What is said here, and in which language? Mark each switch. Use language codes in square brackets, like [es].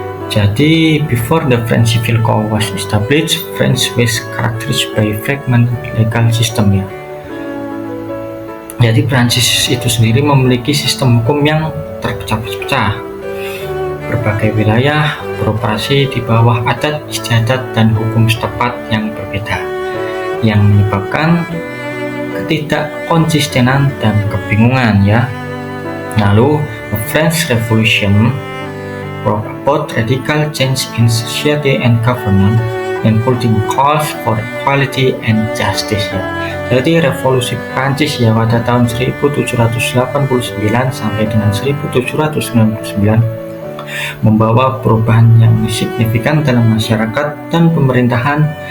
[id] Jadi [en] before the French Civil Code was established, France was characterized by fragmented legal system ya. [id] Jadi Prancis itu sendiri memiliki sistem hukum yang terpecah-pecah. Berbagai wilayah beroperasi di bawah adat istiadat dan hukum setempat yang berbeda, yang menyebabkan ketidakkonsistenan dan kebingungan ya. Lalu [en] the French Revolution brought about radical change in society and government, including calls for equality and justice ya. [id] Jadi revolusi Prancis ya pada tahun 1789 sampai dengan 1799 membawa perubahan yang signifikan dalam masyarakat dan pemerintahan.